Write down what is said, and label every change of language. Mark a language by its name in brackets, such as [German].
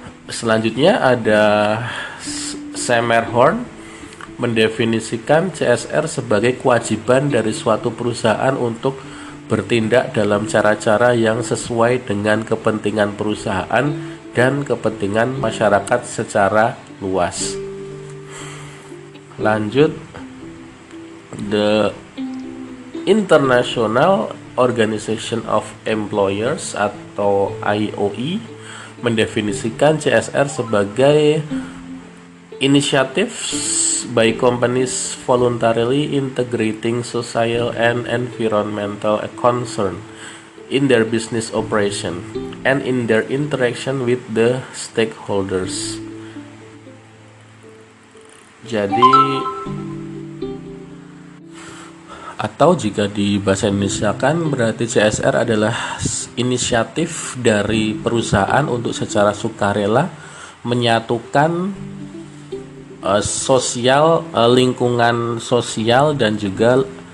[Indonesian] Selanjutnya ada Semerhorn mendefinisikan CSR sebagai kewajiban dari suatu perusahaan untuk bertindak dalam cara-cara yang sesuai dengan kepentingan perusahaan dan kepentingan masyarakat secara luas. Lanjut, [English] the International Organization of Employers [Indonesian] atau IOE mendefinisikan CSR sebagai [English] initiatives by companies voluntarily integrating social and environmental concern in their business operation and in their interaction with the stakeholders. [Indonesian] Jadi, atau jika di bahasa Indonesia kan berarti CSR adalah inisiatif dari perusahaan untuk secara sukarela menyatukan sosial, lingkungan sosial, dan juga